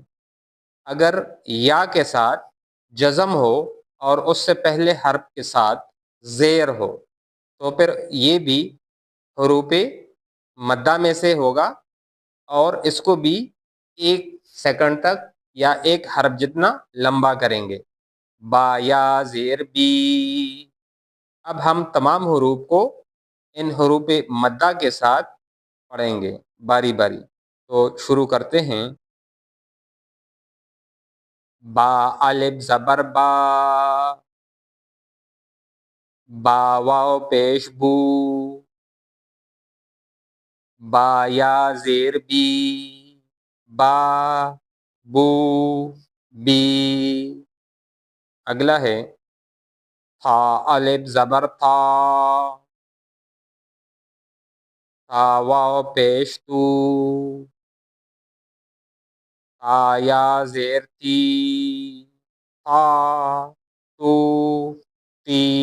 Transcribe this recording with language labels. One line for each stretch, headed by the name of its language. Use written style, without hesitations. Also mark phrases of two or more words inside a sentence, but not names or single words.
Urdu: اگر یا کے ساتھ جزم ہو اور اس سے پہلے حرف کے ساتھ زیر ہو تو پھر یہ بھی حروف مدہ میں سے ہوگا اور اس کو بھی 1 سیکنڈ تک یا ایک حرف جتنا لمبا کریں گے، با یا زیر بی۔ اب ہم تمام حروف کو ان حروف مدہ کے ساتھ پڑھیں گے باری باری۔ تو شروع کرتے ہیں۔ با، الف زبر با، با واو پیش بو، با یا زیر بی، با بو بی۔ اگلا ہے تھا، الف زبر تھا، تھا واو پیش تو، تا یا زیر تی، آ تو تی.